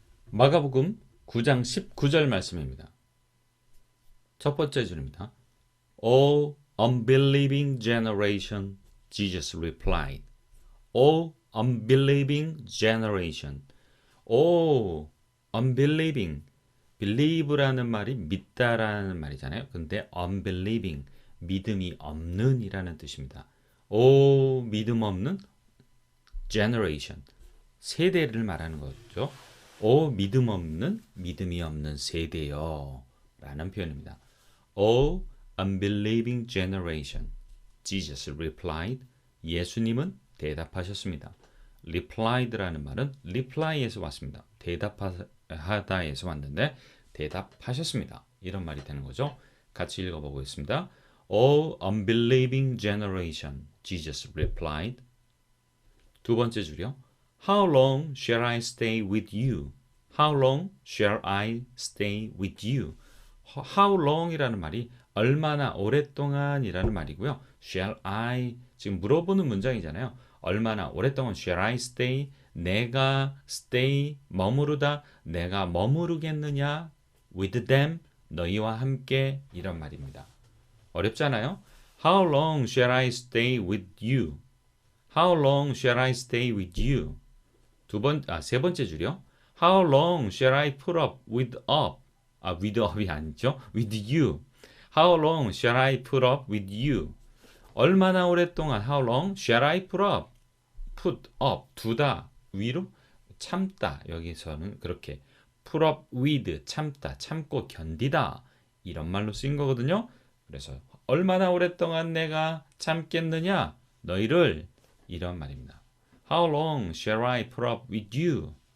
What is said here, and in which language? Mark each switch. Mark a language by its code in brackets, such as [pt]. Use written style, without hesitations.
[ko] 마가복음 9장 19절 말씀입니다. 첫 번째 줄입니다. [en] O unbelieving generation, Jesus replied. O unbelieving generation. O unbelieving. [ko] believe라는 말이 믿다라는 말이잖아요. 근데 unbelieving, 믿음이 없는 이라는 뜻입니다. O 믿음 없는 generation, 세대를 말하는 거죠. 오 믿음 없는, 믿음이 없는 세대여 라는 표현입니다. [en] O unbelieving generation, Jesus replied. [ko] 예수님은 대답하셨습니다. replied라는 말은 reply에서 왔습니다. 대답하다에서 왔는데 대답하셨습니다. 이런 말이 되는 거죠. 같이 읽어보겠습니다. [en] O unbelieving generation, Jesus replied. [ko] 두 번째 줄이요. [en] How long shall I stay with you? How long shall I stay with you? [ko] How long이라는 말이 얼마나 오랫동안이라는 말이고요. [en] Shall I [ko] 지금 물어보는 문장이잖아요. 얼마나 오랫동안 [en] shall I stay? [ko] 내가 stay 머무르다 내가 머무르겠느냐? [en] With them [ko] 너희와 함께 이런 말입니다. 어렵잖아요. [en] How long shall I stay with you? How long shall I stay with you? [ko] 세 번째 줄이요. [en] How long shall I put up with up이 아니죠. with you. How long shall I put up with you? [ko] 얼마나 오랫동안 [en] how long shall I put up [ko] 두다 위로 참다 여기서는 그렇게 put up with 참다 참고 견디다 이런 말로 쓰인 거거든요. 그래서 얼마나 오랫동안 내가 참겠느냐 너희를 이런 말입니다. [en] How long shall I put up with you?